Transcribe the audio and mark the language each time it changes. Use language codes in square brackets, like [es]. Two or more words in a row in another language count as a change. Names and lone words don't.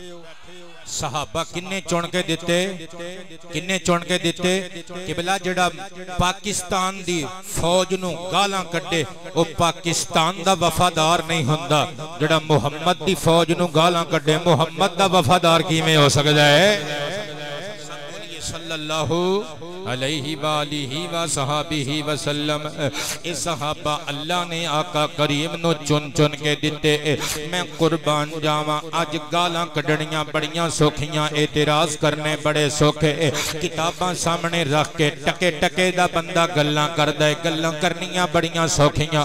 [pa] صحابہ کنے چن کے دتے? کنے چن کے دتے? قبلہ جیڑا پاکستان دی فوج نوں گالاں کڈھے او پاکستان دا وفادار نہیں ہندا، جیڑا محمد دی فوج نوں گالاں کڈھے محمد دا وفادار کویں ہو سکدا ہے? [ar] صلى الله عليه وآله وصحبه وسلم. [pa] اے صحابہ اللہ نے آقا کریم نوں چن چن کے دتے. میں قربان جاواں اج گالاں کڈھنیاں بڑیاں سوکھیاں، اعتراض کرنے بڑے سوکھے. کتاباں سامنے رکھ کے ٹکے ٹکے دا بندہ گلاں کردا ہے، گلاں کرنیاں بڑیاں سوکھیاں.